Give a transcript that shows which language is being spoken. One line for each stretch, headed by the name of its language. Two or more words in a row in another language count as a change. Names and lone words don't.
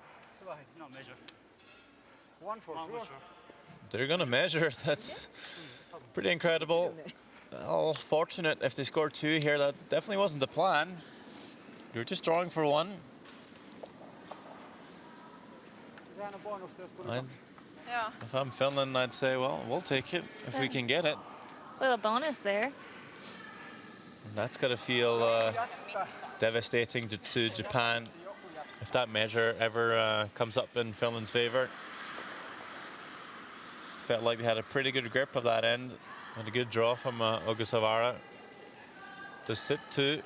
English: One for sure. They're going to measure. That's pretty incredible. Well, fortunate if they scored 2 here. That definitely wasn't the plan. You're just drawing for 1.
Finnish: sehän on bonusta, jos tuli
English: if I'm Finland, I'd say, well, we'll take it if we can get it. Little bonus there. And that's got to feel devastating to Japan if that measure ever comes up in Finland's favor. Felt like they had a pretty good grip of that end and a good draw from Ogasawara to sit two.